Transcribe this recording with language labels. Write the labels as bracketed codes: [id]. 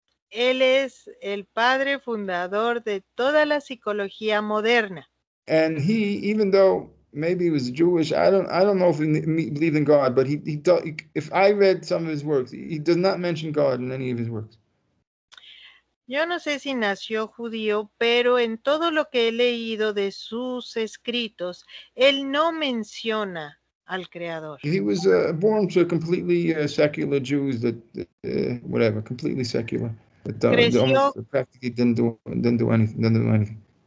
[es] Él es el padre fundador de toda la psicología moderna. [en] And even though maybe he was Jewish, I don't know if he believed in God, but if I read some of his works, he does not mention God in any of his works. [es] Yo no sé si nació judío, pero en todo lo que he leído de sus escritos, él no menciona al Creador. [en] He was born to completely secular Jews whatever, completely secular. [es] Creció [en] Practically didn't do anything.